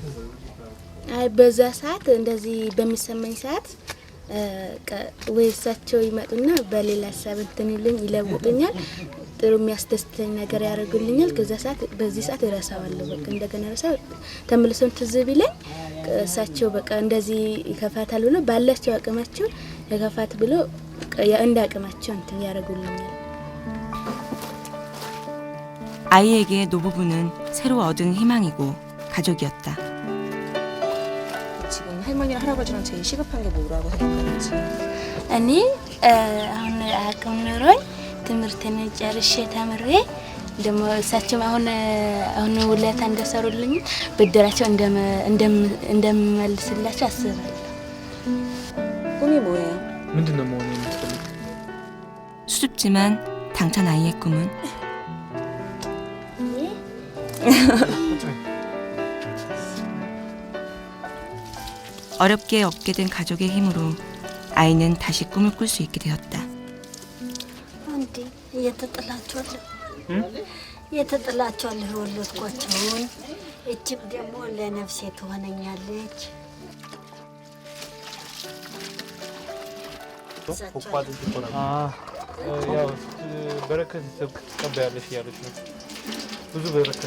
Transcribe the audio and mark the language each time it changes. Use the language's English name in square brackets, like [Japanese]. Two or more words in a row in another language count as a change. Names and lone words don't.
[Amharic] አይ በዛ ሰዓት እንደዚህ በሚሰማኝ ሰዓት ወይ እሳቸው ይመጡና በሌላ ሀሳብ እንትን ይለውጡኛል። ጥሩ የሚያስደስተኝ ነገር ያደርጉልኛል። ከዛ ሰዓት በዚህ ሰዓት እረሳዋለሁ። በቃ እንደገና ረሳው ተመልሶም ትዝ ቢለኝ እሳቸው በቃ እንደዚህ ይከፋታል ብሎ ባላቸው አቅማቸው ለከፋት ብሎ እንደ አቅማቸው እንትን ያደርጉልኛል። [Korean] 아이에게 노부부는 새로 얻은 희망이고 가족이었다. 지금 할머니랑 할아버지랑 제일 시급한 게 뭐라고 생각하는지. [Amharic] እኔ አሁን አቅም ኖሮኝ ትምህርቴን ጨርሼ ተምሬ ደግሞ እሳቸው አሁን ውለታ እንደሰሩልኝ ብድራቸው እንደምመልስላቸው አስባለሁ። [Korean] 꿈이 뭐예요? [Amharic] ምንድነው መሆን የምትፈልጊው? [Korean] 수줍지만 당찬 아이의 꿈은 어렵게 얻게 된 가족의 힘으로 아이는 다시 꿈을 꿀 수 있게 되었다. [Amharic] አንዴ እየተጥላቸዋለሁ የወለድኳቸውን እጅግ ደግሞ ለነፍሴ ትሆነኛለች። ያው በረከት ትቀበያለሽ እያለች ነው። ብዙ በረከት።